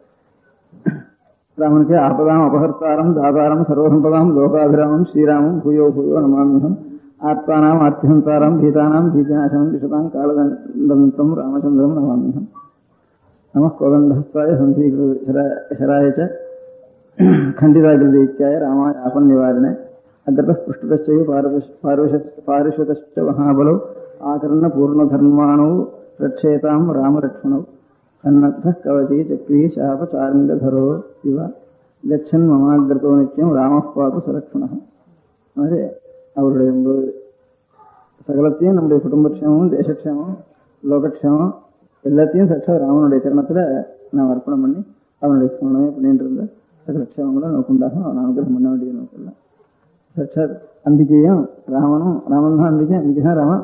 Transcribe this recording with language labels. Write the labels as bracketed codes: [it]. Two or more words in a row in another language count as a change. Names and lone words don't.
[sa] ராமனுக்கு आपदाम् अपकर्तारं दातारं सर्वसम्पदाम् लोकाभिरामं श्रीरामं भूयो नमामियं आत्मानाम् आर्तिहन्तारं भीतानां भीतिनाशनं दिषतां कालदन्तं रामचन्द्रं नमामियं नम कोदण्डहस्ताय सन्धीकृतराय च खण्डिताग्रदीत्याय रामाय आपन्निवारिणे अद्रतः पृष्ठतश्चैव पारिषतश्च महाबलौ आकर्णपूर्णधर्माणौ रक्षेतां रामरक्षणौ सन्नद्धः कवची चक्री शापचारङ्गधरो इव गच्छन् ममाग्रतो नित्यं रामः पातु सरक्षणः. [ta] மாதிரி அவருடைய சகலத்தையும் நம்முடைய குடும்பக்ஷேமம், தேசக்ஷேமம், லோகக்ஷேமம் எல்லாத்தையும் சச்சா ராமனுடைய சரணத்துல நாம் அர்ப்பணம் பண்ணி அவனுடைய ஸ்மரணமே பண்ணிட்டு இருந்த சகல க்ஷேமங்களும் நமக்கு உண்டாகும். அவன் அனுகிரகம் பண்ண வேண்டியது நமக்கு இல்லை. சச்சாத் அம்பிகையும் ராமன் தான் அம்பிகை, அம்பிகை தான் ராமன்.